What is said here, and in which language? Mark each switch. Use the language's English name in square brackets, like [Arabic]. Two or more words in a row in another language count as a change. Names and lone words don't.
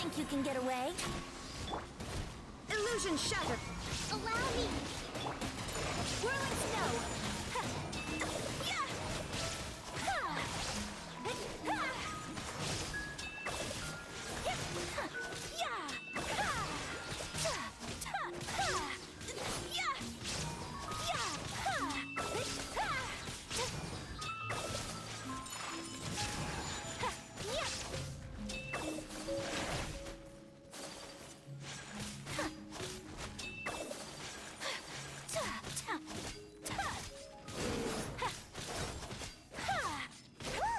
[English] can get away. Illusion shattered! Allow me! Whirling snow! Ha! Yeah! Ha! Ha! Yeah! Ha! Ta! Ta! Ha! Yeah! Yeah! Ha! Ha! Ha! Yeah! Look!